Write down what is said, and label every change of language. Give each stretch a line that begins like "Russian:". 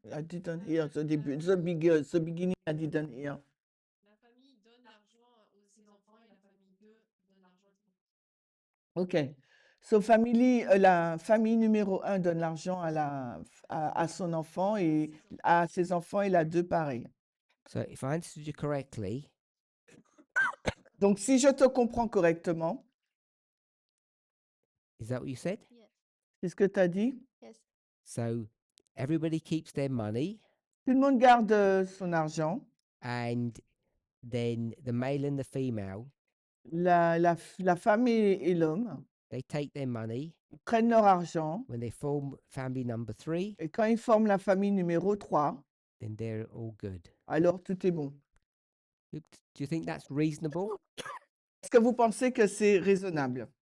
English: I didn't hear the beginning, I didn't hear.
French: La famille donne l'argent aux ses enfants et la famille 2 donne l'argent aux
English: OK.
French: So la famille numéro 1 donne l'argent à son enfant et à ses enfants et la 2 pareil.
English: So if I understood you correctly,
French: Donc, si je te comprends correctement,
English: is that what you said? Yes.
French: c'est ce que tu as dit?
English: Yes. So everybody keeps their money,
French: Tout le monde garde son argent
English: and then the male and the female
French: la femme et l'homme,
English: they take their money
French: ils prennent leur argent
English: when they form family number 3,
French: et quand ils forment la famille numéro 3,
English: then they're all good.
French: alors tout est bon.
English: Do you think that's reasonable?
French: Est-ce que vous pensez que c'est raisonnable?